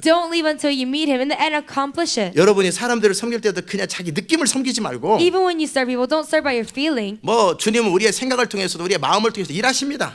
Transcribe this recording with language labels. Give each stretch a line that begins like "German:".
English: Don't leave until you meet him and then accomplish it.
Korean: 여러분이 사람들을 섬길 때도 그냥 자기 느낌을 섬기지 말고
English: Even when you serve people, don't serve by your feeling.
Korean: 뭐 주님은 우리의 생각을 통해서도 우리의 마음을 통해서 일하십니다.